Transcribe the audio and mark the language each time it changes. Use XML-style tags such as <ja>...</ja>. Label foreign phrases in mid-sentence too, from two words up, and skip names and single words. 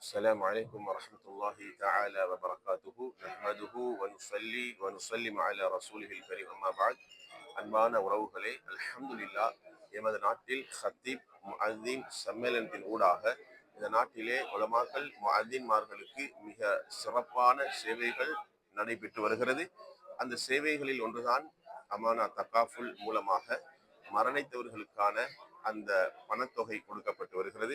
<ar>السلام عليكم ورحمة الله تعالى وبركاته نحمده ونصلي ونسلم على رسوله الكريم أما بعد</ar> <ta>அன்பான உறவுகளே அல்ஹம்துலில்லாஹ் எமது நாட்டில் ஹத்தீப் முஅத்தின் சம்மேளனத்தின் ஊடாக இந்த நாட்டிலே உலமாக்கள் முஅத்தின்மார்களுக்கு மிக சிறப்பான சேவைகள் நடைபெற்று வருகிறது. அந்த சேவைகளில் ஒன்றுதான் அமானா தகாஃபுல் மூலமாக மரணித்தவர்களுக்கான அந்த பணத்தொகை கொடுக்கப்பட்டு வருகிறது.</ta>